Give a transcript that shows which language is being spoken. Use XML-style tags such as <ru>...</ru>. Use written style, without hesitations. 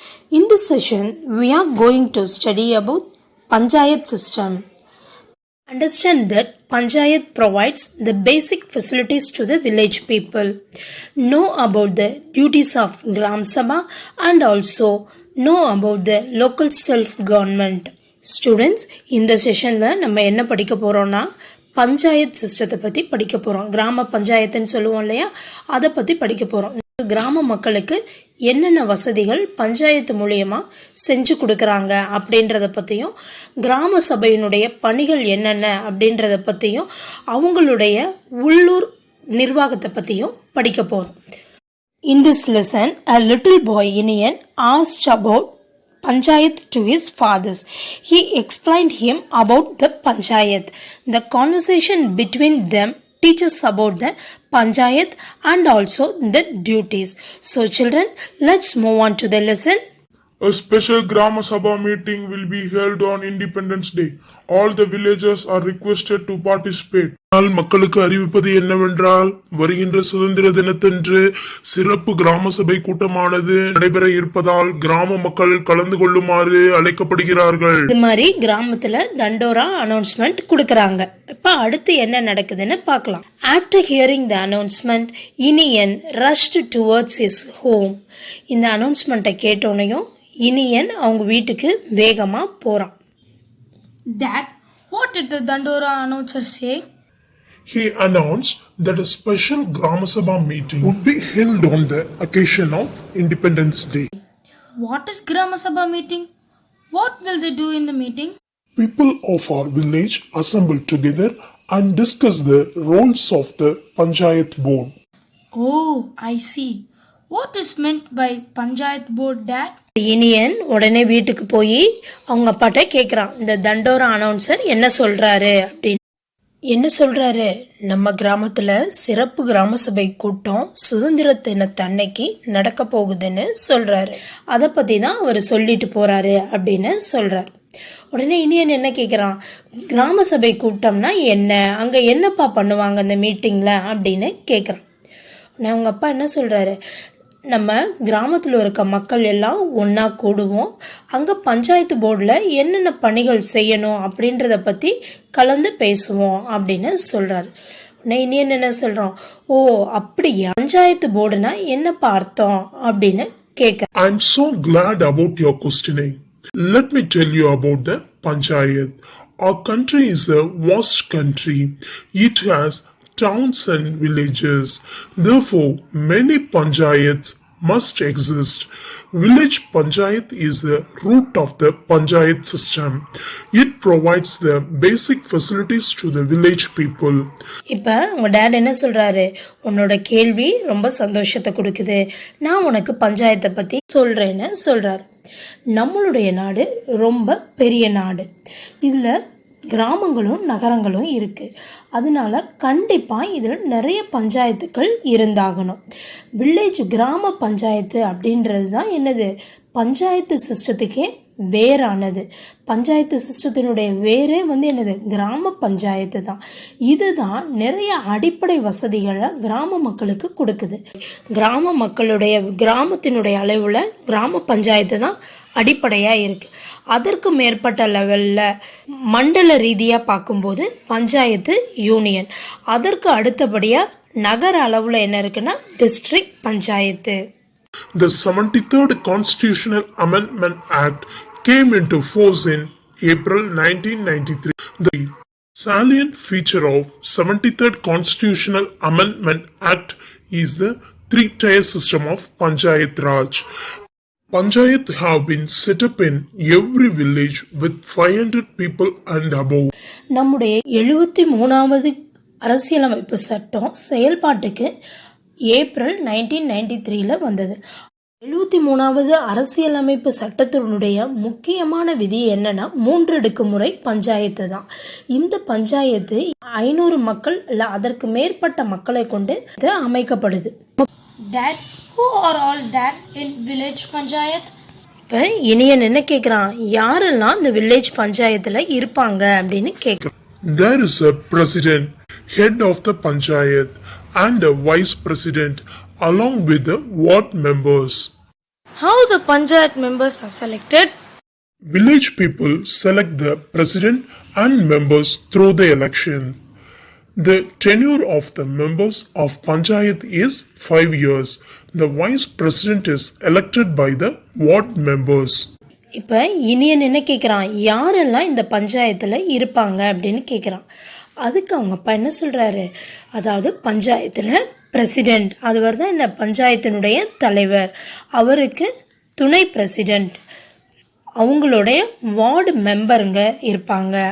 <en>In this session, we are going to study about Panchayat system. Understand that Panchayat provides the basic facilities to the village people. Know about the duties of Gram Sabha and also know about the local self-government.</en> <ta>Students, இந்த செஷனில் நம்ம என்ன படிக்க போகிறோன்னா பஞ்சாயத் சிஸ்டத்தை பற்றி படிக்க போகிறோம். கிராம பஞ்சாயத்துன்னு சொல்லுவோம் இல்லையா, அதை பற்றி படிக்க போகிறோம். கிராம மக்களுக்கு என்னென்ன வசதிகள் பஞ்சாயத்து மூலியமாக செஞ்சு கொடுக்குறாங்க அப்படின்றத பற்றியும், கிராம சபையினுடைய பணிகள் என்னென்ன அப்படின்றத பற்றியும், அவங்களுடைய உள்ளூர் நிர்வாகத்தை பற்றியும் படிக்க போகிறோம்.</ta> <en>In this lesson, a little boy Iniyan asked about Panchayat to his fathers. He explained him about the Panchayat. The conversation between them teaches about the Panchayat and also the duties. So children, let's move on to the lesson. A special Grama Sabha meeting will be held on Independence Day. All the villagers are requested to participate.</en> <ta>மக்களுக்கு அறிவிப்பது என்னவென்றால், வருகின்ற சுதந்திர தினத்தன்று சிறப்பு கிராம சபை கூட்டமானது நடைபெற இருப்பதால் கிராம மக்கள் கலந்து கொள்ளுமாறு அழைக்கப்படுகிறார்கள். இது மாதிரி கிராமத்துல தண்டோரா அனௌன்ஸ்மெண்ட் கொடுக்கறாங்க. இப்ப அடுத்து என்ன நடக்குதுன்னு பார்க்கலாம்.</ta> <en>After hearing the announcement, Iniyan rushed towards his home.</en> <ta>இந்த அனௌன்ஸ்மெண்ட்டை கேட்டோனையும் இனியன் அவங்க வீட்டுக்கு வேகமா போறான்.</ta> <en>Dad, what did the Dandora announcer say? He announced that a special Grama Sabha meeting would be held on the occasion of Independence Day. What is Grama Sabha meeting? What will they do in the meeting? People of our village assemble together and discuss the roles of the Panchayat board. Oh, I see. What is meant by Panchayat board, Dad?</en> <ta>Iniyan உடனே வீட்டுக்கு போய் அவங்க அப்பாட்ட கேட்குறான், இந்த தண்டோரா announcer என்ன சொல்றாரு அப்படின்னு. என்ன சொல்றாரு, நம்ம கிராமத்துல சிறப்பு கிராம சபை கூட்டம் சுதந்திர தினத்தன்னைக்கு நடக்க போகுதுன்னு சொல்றாரு. அதை பத்தி தான் அவர் சொல்லிட்டு போறாரு அப்படின்னு சொல்றாரு. உடனே இனியன் என்ன கேட்குறான், கிராம சபை கூட்டம்னா என்ன, அங்க என்னப்பா பண்ணுவாங்க அந்த மீட்டிங்ல அப்படின்னு கேட்குறான். உடனே அவங்க அப்பா என்ன சொல்றாரு, நம்ம கிராமத்தில் இருக்க மக்கள் எல்லாம் ஒன்றா கூடுவோம், அங்கே பஞ்சாயத்து போர்டில் என்னென்ன பணிகள் செய்யணும் அப்படின்றத பற்றி கலந்து பேசுவோம் அப்படின்னு சொல்கிறாரு. நீ என்ன சொல்கிறோம், ஓ அப்படியா, பஞ்சாயத்து போர்டுனா என்னப்பா அர்த்தம் அப்படின்னு கேட்க.</ta> <en>I'm so glad about your questioning. Let me tell you about the Panchayat. Our country is a vast country. It has towns and villages. Therefore, many panchayats must exist. Village panchayat is the root of the panchayat system. It provides the basic facilities to the village people.</en> <ta>இப்போ உங்க date என்ன சொல்றாரு, உன்னோட கேள்வி ரொம்ப சந்தோஷத்தை கொடுக்குது, நான் உனக்கு பஞ்சாயத்தை பத்தி சொல்றேன்னு சொல்றாரு. நம்மளுடைய நாடு ரொம்ப பெரிய நாடு, இதுல கிராமங்களும் நகரங்களும் இருக்குது. அதனால கண்டிப்பாக இதில் நிறைய பஞ்சாயத்துக்கள் இருந்தாகணும். வில்லேஜ் கிராம பஞ்சாயத்து அப்படின்றது தான் என்னது, பஞ்சாயத்து சிஸ்டத்துக்கே வேறானது. பஞ்சாயத்து சிஸ்டத்தினுடைய வேரே என்னது, கிராம பஞ்சாயத்து தான். இதுதான் நிறைய அடிப்படை வசதிகளை கிராம மக்களுக்கு கொடுக்குது. கிராம மக்களுடைய கிராமத்தினுடைய அளவில் கிராம பஞ்சாயத்து தான் அடிப்படையாக இருக்குது. அதற்கு மேற்பட்ட லெவலில் மண்டல ரீதியாக பார்க்கும்போது பஞ்சாயத்து யூனியன், அதற்கு அடுத்தபடியாக நகர அளவில் என்ன இருக்குன்னா district panchayat.</ta> <en>The 73rd Constitutional Amendment Act came into force in April 1993. The salient feature of 73rd Constitutional Amendment Act is the three-tier system of Panchayat Raj. Panchayat have been set up in every village with 500 people and above.</en> <ta>நம்முடைய 73வது அரசியலமைப்பு சட்டம் செயல்பாட்டுக்கு April 1993 வந்தது. 73வது அரசியலமைப்பு சட்டத்தினுடைய முக்கியமான விதி என்னன்னா 3 அடுக்குமுறை பஞ்சாயத்து தான். இந்த பஞ்சாயத்து 500 மக்கள் இல்லை அதற்கு மேற்பட்ட மக்களை கொண்டு அமைக்கப்படுது.</ta> <en>Dad, who are all that in village panchayat?</en> <ta>இப்போ இனியன் என்ன கேட்குறான், யாரெல்லாம் இந்த வில்லேஜ் பஞ்சாயத்தில் இருப்பாங்க அப்படின்னு கேட்குறான்.</ta> <en>There is a president, head of the panchayat, and a vice president along with the ward members. How the Panchayat members are selected? Village people select the president and members through the election. The tenure of the members of panchayat is 5 years. The vice president is elected by the ward members.</en> <ta>இப்போ இனியன் என்ன கேட்குறான், யாரெல்லாம் இந்த பஞ்சாயத்தில் இருப்பாங்க அப்படின்னு கேட்குறான். அதுக்கு அவங்க அப்பா என்ன சொல்கிறாரு, அதாவது பஞ்சாயத்தில் பிரசிடெண்ட், அதுவர் தான் இந்த பஞ்சாயத்தினுடைய தலைவர், அவருக்கு துணை பிரசிடெண்ட், அவங்களுடைய வார்டு மெம்பருங்க இருப்பாங்க.</ta>